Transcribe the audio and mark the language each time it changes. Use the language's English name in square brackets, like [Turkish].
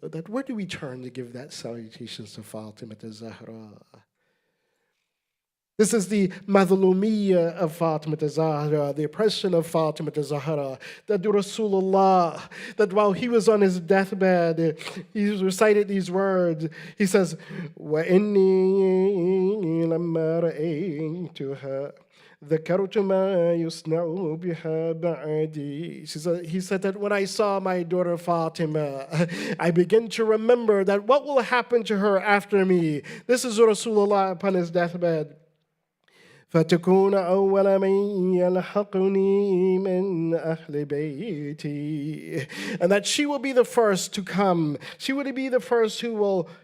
[English] That where do we turn to give that salutations to Fatima Zahra? This is the madhulumiyyah of Fatima Zahra, the oppression of Fatima Zahra. That Rasulullah, that while he was on his deathbed, he recited these words. He says, [Arabic] وَإِنِّي لَمَّا رَأَيْتُهَا ذَكَرْتُ مَا يُصْنَعُ بِهَا بَعْدِي. [English] He said that when I saw my daughter Fatima, I began to remember that what will happen to her after me. This is Rasulullah upon his deathbed. [Arabic] فَتَكُونَ أَوَّلَ مَنْ يَلْحَقُنِي مِنْ أَهْلِ بَيْتِي. [English] And that she will be the first to come. She will be the first who will